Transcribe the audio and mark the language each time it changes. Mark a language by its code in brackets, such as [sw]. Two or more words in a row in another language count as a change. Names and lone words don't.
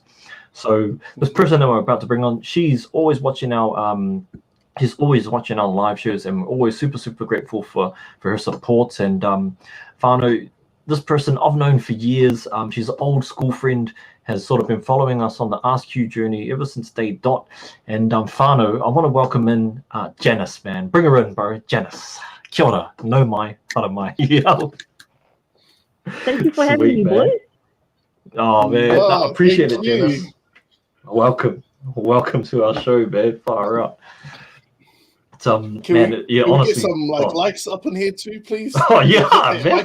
[en] So this person that we're about to bring on, she's always watching our live shows, and we're always super grateful for her support. And Whanau, this person I've known for years. She's an old school friend, has sort of been following us on the ASK.Q journey ever since day dot. And Whanau, I want to welcome in Janise, man. Bring her in, bro. [mi] Janise. Kia ora. No mai. Whara mai. [en] Yeah. Thank you for having me, boys. Oh, man. I appreciate it, Janise. Welcome to our show, man. Far out. Can man, we honestly, get some likes up in here too, please? Oh yeah, man.